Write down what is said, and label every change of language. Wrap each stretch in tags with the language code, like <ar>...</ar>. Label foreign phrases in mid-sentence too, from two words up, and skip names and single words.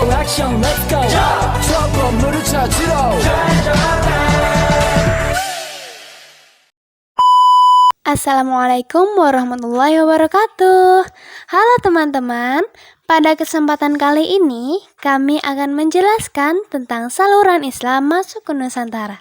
<ko>액션</ko> <en>let's go</en> <ko>저 건물을 찾으러</ko> <ar>السلام عليكم ورحمة الله وبركاته.</ar> <id>Halo teman-teman, pada kesempatan kali ini kami akan menjelaskan tentang saluran Islam masuk ke Nusantara.</id>